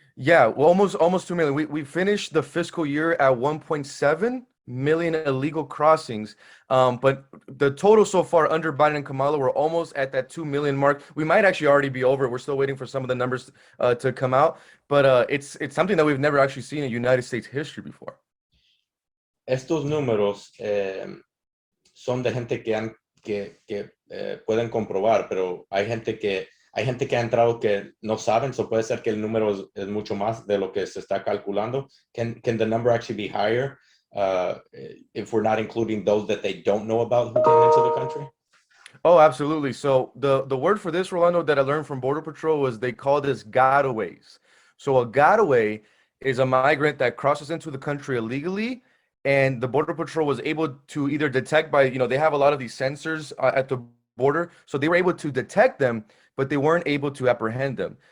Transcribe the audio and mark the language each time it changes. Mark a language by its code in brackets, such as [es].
[en] Yeah, well, almost 2 million. We finished the fiscal year at 1.7 million illegal crossings. But the total so far under Biden and Kamala, we're almost at that 2 million mark. We might actually already be over. We're still waiting for some of the numbers to come out. But it's something that we've never actually seen in United States history before. [es] Estos números son de gente que pueden comprobar, pero hay gente que ha entrado que no saben, so puede ser que el número es mucho más de lo que se está calculando. [en] Can the number actually be higher if we're not including those that they don't know about who came into the country? Oh, absolutely. So the word for this, Rolando, that I learned from Border Patrol was they call this gotaways. So a gotaway is a migrant that crosses into the country illegally, and the Border Patrol was able to either detect by, they have a lot of these sensors at the border, so they were able to detect them, but they weren't able to apprehend them.